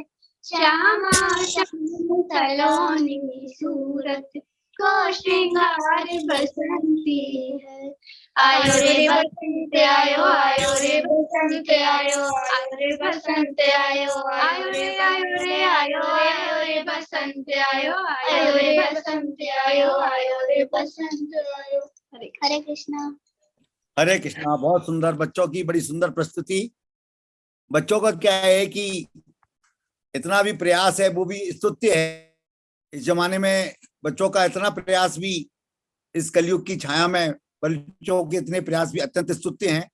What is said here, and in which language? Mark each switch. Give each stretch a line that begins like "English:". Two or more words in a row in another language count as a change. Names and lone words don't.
Braj: श्यामा श्याम सलोनी सूरत को श्रृंगार बसंती है। आयो रे बसंत आयो, आयो रे बसंत आयो, आयो रे बसंत आयो, आयो रे आयो रे आयो, आयो रे बसंत आयो, आयो रे बसंत आयो, आयो रे बसंत आयो।
Hindi: हरे कृष्णा। हरे कृष्णा। बहुत सुंदर, बच्चों की बड़ी सुंदर प्रस्तुति। बच्चों का क्या है कि इतना भी प्रयास है वो भी स्तुत्य है। इस जमाने में बच्चों का इतना प्रयास भी, इस कलयुग की छाया में बच्चों के इतने प्रयास भी अत्यंत स्तुत्य हैं।